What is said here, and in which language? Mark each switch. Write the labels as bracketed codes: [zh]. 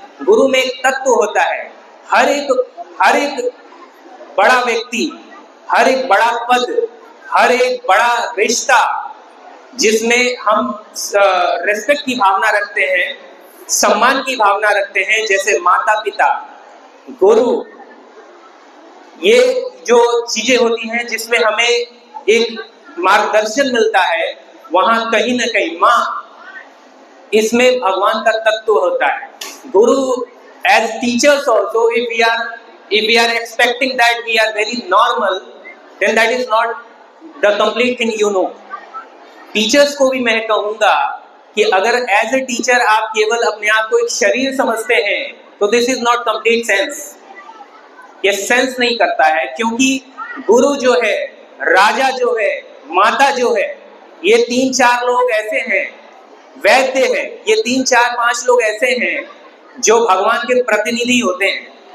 [hi] गुरु में एक तत्व होता है। हर एक बड़ा व्यक्ति, हर एक बड़ा पद, हर एक बड़ा रिश्ता जिसमें हम रिस्पेक्ट की भावना रखते हैं, सम्मान की भावना रखते हैं, जैसे माता पिता, गुरु, ये जो चीजें होती हैं जिसमें हमें एक मार्गदर्शन मिलता है, वहां कहीं ना कहीं माँ, इसमें भगवान का तत्व होता है। गुरु [en] As teachers also, if we are expecting that we are very normal, then that is not the complete thing, you know। [hi] Teachers को भी मैं कहूंगा कि अगर [en] as a teacher [hi] आप केवल अपने आप को एक शरीर समझते हैं तो [en] this is not complete sense, [hi] ये सेंस नहीं करता है। क्योंकि गुरु जो है, राजा जो है, माता जो है, ये 3-4 लोग ऐसे हैं, वैद्य हैं, ये 3-4-5 लोग ऐसे हैं जो भगवान के प्रतिनिधि होते हैं।